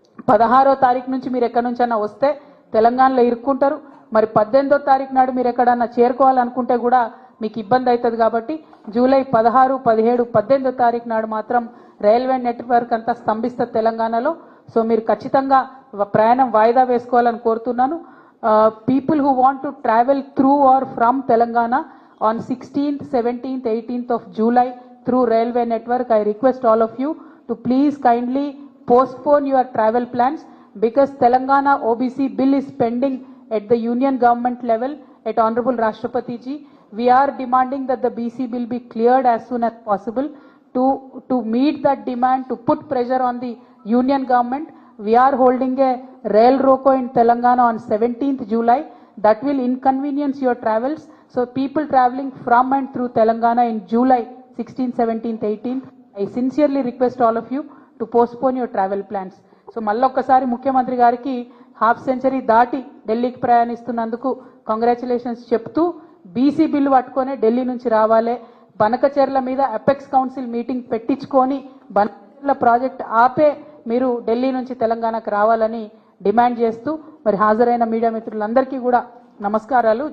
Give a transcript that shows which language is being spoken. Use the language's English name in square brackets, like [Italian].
[Telugu] 16వ తారీఖు నుంచి మీరు ఎక్కడి నుంచైనా వస్తే తెలంగాణలో ఇరుక్కుంటారు. మరి 18వ తారీఖు నాడు మీరు ఎక్కడన్నా చేరుకోవాలనుకుంటే కూడా మీకు ఇబ్బంది అవుతుంది. కాబట్టి జూలై 16, 17, 18వ తారీఖు నాడు మాత్రం రైల్వే నెట్వర్క్ అంతా స్తంభిస్తుంది తెలంగాణలో. సో మీరు ఖచ్చితంగా ప్రయాణం వాయిదా వేసుకోవాలని కోరుతున్నాను. [English] People who want to travel through or from Telangana on 16th, 17th, 18th of July through railway network, I request all of you to please kindly postpone your travel plans because Telangana OBC bill is pending at the union government level at Honorable Rashtrapati ji. We are demanding that the BC bill be cleared as soon as possible. To meet that demand, to put pressure on the union government, we are holding a rail roko in Telangana on 17th July. That will inconvenience your travels. So people traveling from and through Telangana in July 16th, 17th, 18th, I sincerely request all of you to postpone your travel plans. [Telugu] So మళ్ళొక్కసారి ముఖ్యమంత్రి గారికి half century దాటి ఢిల్లీకి ప్రయాణిస్తున్నందుకు congratulations చెప్తూ BC bill పట్టుకొని ఢిల్లీ నుంచి రావాలి, బనకచెర్ల మీద అపెక్స్ కౌన్సిల్ మీటింగ్ పెట్టించుకొని బనకచెర్ల ప్రాజెక్ట్ ఆపే మీరు ఢిల్లీ నుంచి తెలంగాణకు రావాలని డిమాండ్ చేస్తూ మరి హాజరైన మీడియా మిత్రులందరికీ కూడా నమస్కారాలు.